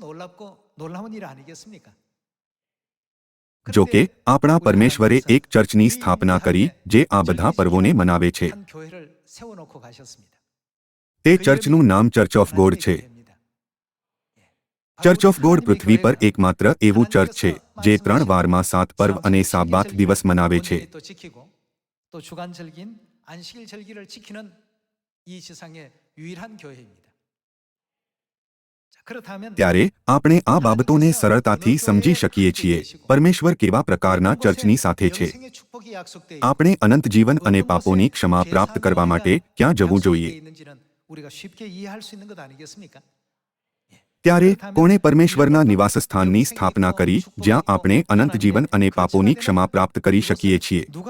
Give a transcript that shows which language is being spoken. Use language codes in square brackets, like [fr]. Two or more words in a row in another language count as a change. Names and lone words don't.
[gu] જો કે આપણા પરમેશ્વરે એક ચર્ચની સ્થાપના કરી જે આ બધા પર્વોને મનાવે છે. તે ચર્ચનું નામ ચર્ચ ઓફ ગોડ છે. ચર્ચ ઓફ ગોડ પૃથ્વી પર એકમાત્ર એવું ચર્ચ છે જે 3 વારમાં 7 પર્વ અને સાબ્બાત દિવસ મનાવે છે. [ko] 또 주간절기인 안식일 절기를 지키는 이 지상의 유일한 교회입니다. [gu] ત્યારે આપણે આ બાબતોને સરળતાથી સમજી શકીએ છીએ. પરમેશ્વર કેવા પ્રકારના ચર્ચની સાથે છે. આપણે અનંત જીવન અને પાપોની ક્ષમા પ્રાપ્ત કરવા માટે ક્યાં જવું જોઈએ? ત્યારે કોણે પરમેશ્વરના નિવાસસ્થાનની સ્થાપના કરી જ્યાં આપણે અનંત જીવન અને પાપોની ક્ષમા પ્રાપ્ત કરી શકીએ છીએ?